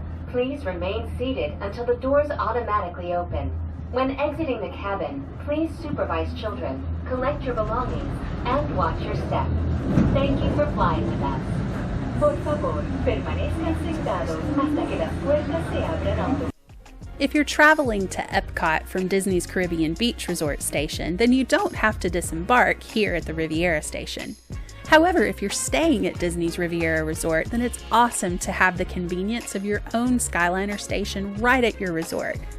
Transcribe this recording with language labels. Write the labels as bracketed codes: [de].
[en] Please remain seated until the doors automatically open. When exiting the cabin, please supervise children, collect your belongings, and watch your step. Thank you for flying with us. [es] Por favor, permanezcan sentados hasta que las puertas se abran automáticamente. [en] If you're traveling to Epcot from Disney's Caribbean Beach Resort station, then you don't have to disembark here at the Riviera station. However, if you're staying at Disney's Riviera Resort, then it's awesome to have the convenience of your own Skyliner station right at your resort.